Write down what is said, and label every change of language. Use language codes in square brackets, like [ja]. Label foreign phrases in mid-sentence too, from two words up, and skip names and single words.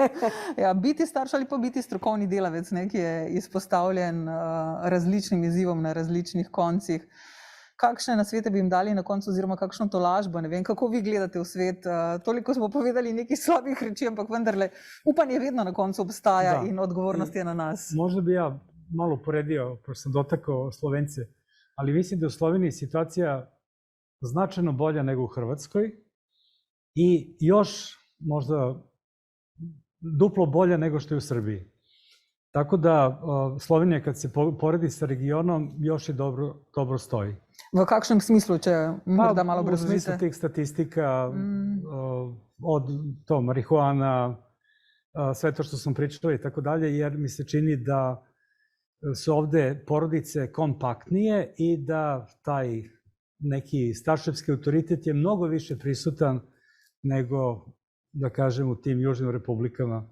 [sl] Ja, biti starš ali pa biti strokovni delavec, ne, ki je izpostavljen različnim izzivom na različnih koncih. Kakšne nasvete bi jim dali na koncu oziroma kakšno tolažbo? Ne vem, kako vi gledate v svet. Toliko smo povedali nekih slabih reči, ampak vendarle upanje vedno na koncu obstaja in odgovornost je na nas. [sr] Možda bi ja malo uporedio, pošto sam dotakao Slovence, ali mislim da u Sloveniji situacija značajno bolja nego u Hrvatskoj i još možda duplo bolja nego što je u Srbiji. Tako da Slovenija kad se poredi sa regionom još je dobro stoji. [sl] V kakšnem smislu, če morda malo obrazložite? [sr] U smislu tih statistika, od to marihuana, sve to što sam pričao i tako dalje, jer mi se čini da su ovde porodice kompaktnije i da taj neki starševski autoritet je mnogo više prisutan nego, da kažem, u tim južnim republikama.